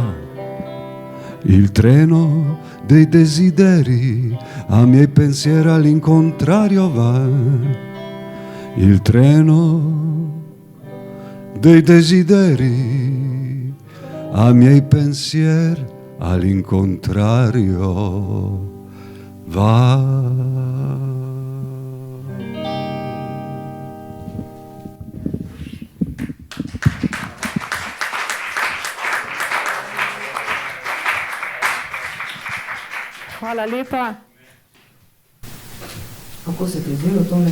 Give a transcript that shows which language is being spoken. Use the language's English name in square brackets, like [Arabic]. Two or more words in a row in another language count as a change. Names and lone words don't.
[Italian] Il treno dei desideri, a miei pensieri all'incontrario va. Il treno dei desideri, a miei pensieri all'incontrario va. [Slovenian] Hvala lepa. Kako se ti je zdelo tole?